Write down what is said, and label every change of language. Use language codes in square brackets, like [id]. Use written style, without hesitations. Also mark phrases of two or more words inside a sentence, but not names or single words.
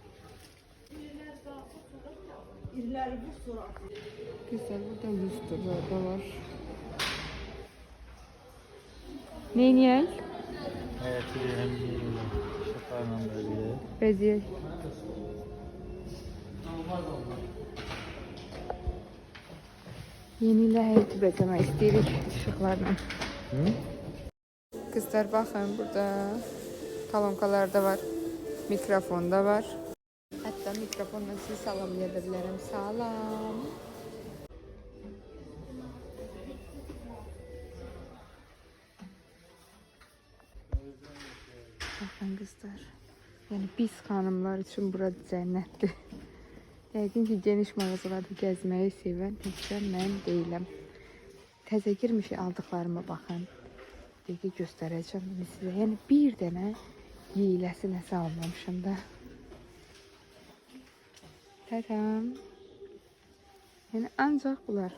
[tr] Güzel, burada lustralar da var. [az] Neyniyək? [tr] Evet, hem şafarla böyle. [az] Beziyək. Yeni ilə həyəti bəzəmək istəyirik işıqlarla. Kızlar baxın, burada kolonkalar da var, mikrofon da var. [tr] Hatta mikrofonla sizi salamlayabilirim. [az] Salam. [tr] Bakın kızlar, yani biz hanımlar için burada cennettir. [az] Yəqin ki, geniş mağazalarda gəzməyi sevən təkcə mən deyiləm. Təzə girmiş aldıqlarıma baxın. Dəqiqə göstərəcəm sizə. Yəni bir dənə yeyiləsi nəsə almamışım da. Tədəm. Yəni ancaq bunlar.